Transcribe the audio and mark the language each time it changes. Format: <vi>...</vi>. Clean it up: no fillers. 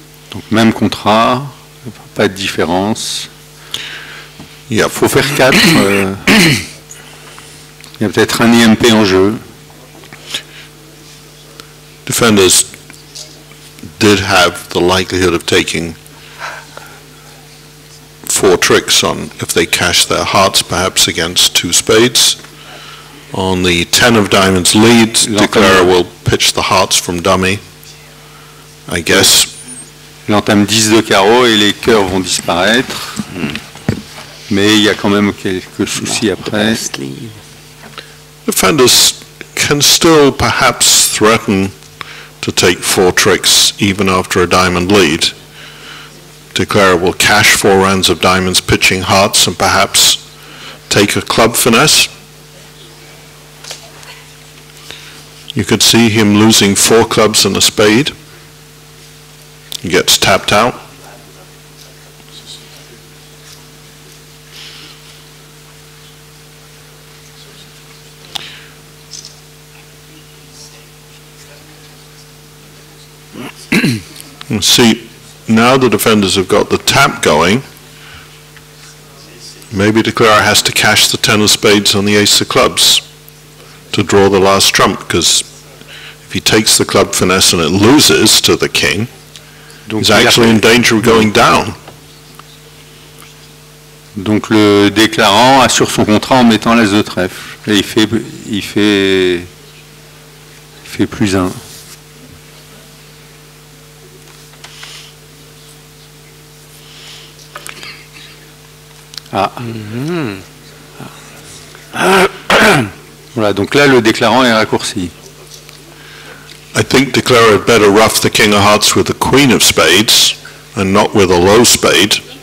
<fr>Donc même contrat, pas de différence. Il faut faire 4. Il y a peut-être un IMP en jeu.</fr> <en>Defenders did have the likelihood of taking 4 tricks on if they cash their hearts, perhaps against 2 spades. On the 10 of diamonds lead, declarer will pitch the hearts from dummy, I guess.</en> <fr>Il entame 10 de carreau et les cœurs vont disparaître. Mais il y a quand même quelques soucis après.</fr> <en>Defenders can still perhaps threaten to take 4 tricks even after a diamond lead. Declarer will cash 4 rounds of diamonds, pitching hearts, and perhaps take a club finesse. You could see him losing 4 clubs and a spade. He gets tapped out. And see, now the defenders have got the tap going. Maybe declarer has to cash the 10 of spades on the ace of clubs to draw the last trump, because if he takes the club finesse and it loses to the king, he's actually in danger of going down.</en> <fr>Donc le déclarant assure son contrat en mettant l'as de trèfle. Et il fait plus 1. Ah. Voilà, donc là le déclarant est raccourci.</fr> <en>I think declarer had better rough the king of hearts with the queen of spades and not with a low spade.</en>